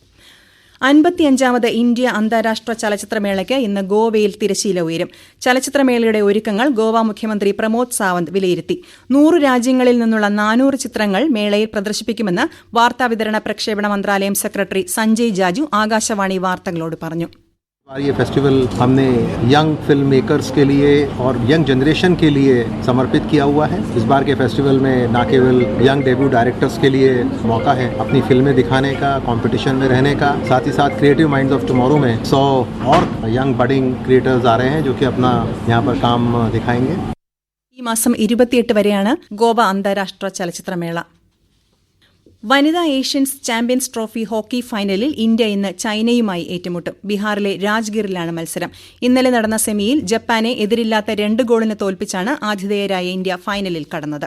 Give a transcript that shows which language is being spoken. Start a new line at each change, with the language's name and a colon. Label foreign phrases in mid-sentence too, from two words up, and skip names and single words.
Malayalam: 55ാമത് ഇന്ത്യ അന്താരാഷ്ട്ര ചലച്ചിത്രമേളയ്ക്ക് ഇന്ന് ഗോവയിൽ തിരശ്ശീല ഉയരും. ചലച്ചിത്രമേളയുടെ ഒരുക്കങ്ങൾ ഗോവ മുഖ്യമന്ത്രി പ്രമോദ് സാവന്ത് വിലയിരുത്തി. 100 രാജ്യങ്ങളിൽ നിന്നുള്ള 400 ചിത്രങ്ങൾ മേളയിൽ പ്രദർശിപ്പിക്കുമെന്ന് വാർത്താവിതരണ പ്രക്ഷേപണ മന്ത്രാലയം സെക്രട്ടറി സഞ്ജയ് ജാജു ആകാശവാണി വാർത്തകളോട് പറഞ്ഞു.
Hindi: ये फेस्टिवल हमने
English: young film makers
Hindi: के लिए और
English: young generation
Hindi: के लिए समर्पित किया हुआ है. इस बार के फेस्टिवल में न केवल
English: young debut directors
Hindi: के लिए मौका है अपनी फिल्में दिखाने का, कंपटीशन में रहने का, साथ ही साथ
English: creative minds of tomorrow
Hindi: में 100 और
English: young budding creators
Hindi: आ रहे हैं जो कि अपना यहाँ पर काम दिखाएंगे.
Malayalam: ഈ മാസം 28 വരെയാണ് ഗോവ അന്താരാഷ്ട്ര ചലച്ചിത്രമേള. വനിതാ ഏഷ്യൻസ് ചാമ്പ്യൻസ് ട്രോഫി ഹോക്കി ഫൈനലിൽ ഇന്ത്യ ഇന്ന് ചൈനയുമായി ഏറ്റുമുട്ടും. ബീഹാറിലെ രാജ്ഗിറിലാണ് മത്സരം. ഇന്നലെ നടന്ന സെമിയിൽ ജപ്പാനെ എതിരില്ലാത്ത 2 ഗോളിന് തോൽപ്പിച്ചാണ് ആതിഥേയരായ ഇന്ത്യ ഫൈനലിൽ കടന്നത്.